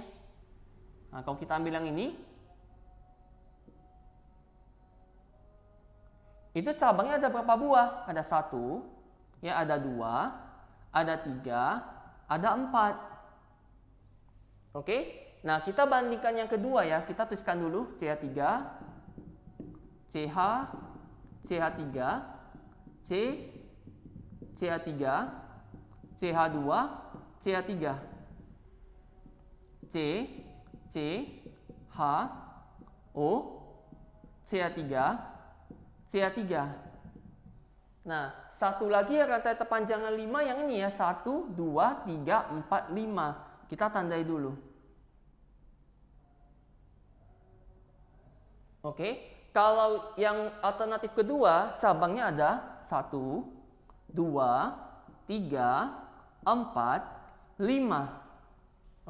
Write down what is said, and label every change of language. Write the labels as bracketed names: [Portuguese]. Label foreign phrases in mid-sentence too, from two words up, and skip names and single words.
[Indonesian] Nah, kalau kita ambil yang ini, itu cabangnya ada berapa buah? Ada 1, ya ada 2, ada 3, ada 4. Oke, nah kita bandingkan yang kedua ya. Kita tuliskan dulu CH3, CH, CH3, C, CH3, CH2, CH3, C, C, H, O, CH3, CH3. Nah, satu lagi ya rantai terpanjang 5 yang ini ya. 1, 2, 3, 4, 5. Kita tandai dulu. Oke, kalau yang alternatif kedua cabangnya ada 1, 2, 3, 4, 5.